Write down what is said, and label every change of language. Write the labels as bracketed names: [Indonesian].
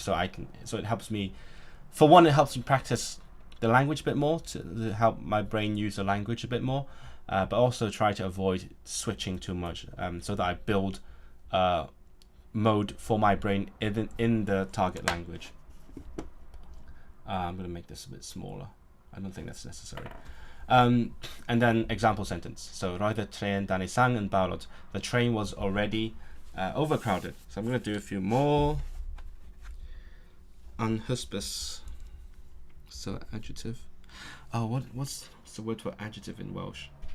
[English] So it helps me. For one, it helps me practice the language a bit more, to help my brain use the language a bit more, but also try to avoid switching too much, so that I build mode for my brain in the target language. I'm going to make this a bit smaller. I don't think that's necessary. And then example sentence. [Welsh] So roedd y tren dan ei sang yn barod. [English] The train was already overcrowded. So I'm going to do a few more. Anhysbys. So adjective. Oh, what's the word for adjective in Welsh?